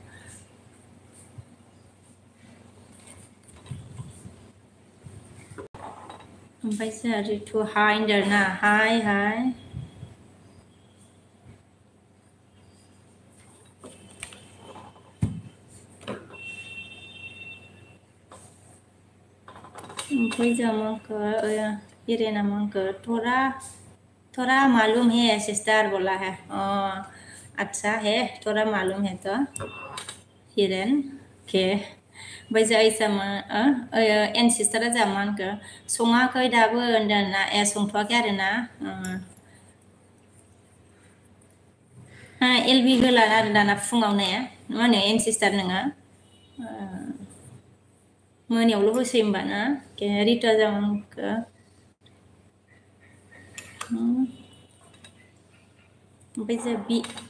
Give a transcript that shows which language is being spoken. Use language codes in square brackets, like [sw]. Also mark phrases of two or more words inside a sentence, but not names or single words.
[brx] ओमफ्राय जोंहा रितु हाय होनदों आरोना हाय ओमफ्राय जोंहा मा होनखो इरेना मा होनखो [hi] थोड़ा मालूम है सिस्टर बोला है अच्छा है थोड़ा मालूम है तो हिरेन के [brx] ओमफ्राय जोंहा ऐसा मा एन सिस्टारा जोंहा मा होनखो सङाखै दाबो होनदों आरोना संथ'वाखै आरोना एलबि होला आरो दाना फुङावनो मा होनो एन सिस्टार नोङो मोनायावल' होसै होमबा ना रिता जोंहा मा होनखो ओमफ्राय जोंहा